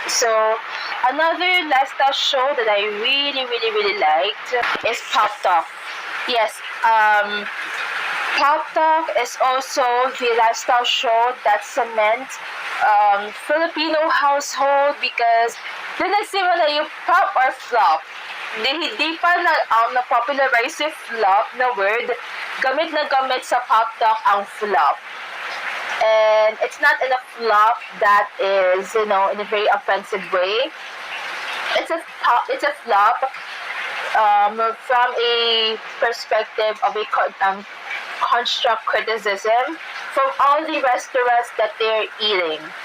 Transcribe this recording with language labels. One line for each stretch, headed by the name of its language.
English: So, another lifestyle show that I really liked is Pop Talk. Yes, Pop Talk is also the lifestyle show that cements Filipino household because
Filipino: doon nagsimula yung
English: pop or flop.
Filipino: Hindi pa na-popularize yung flop na word. Gamit na gamit sa Pop Talk ang flop.
English: And it's not in a flop that is, in a very offensive way. It's a flop from a perspective of a construct criticism from all the restaurants that they're eating.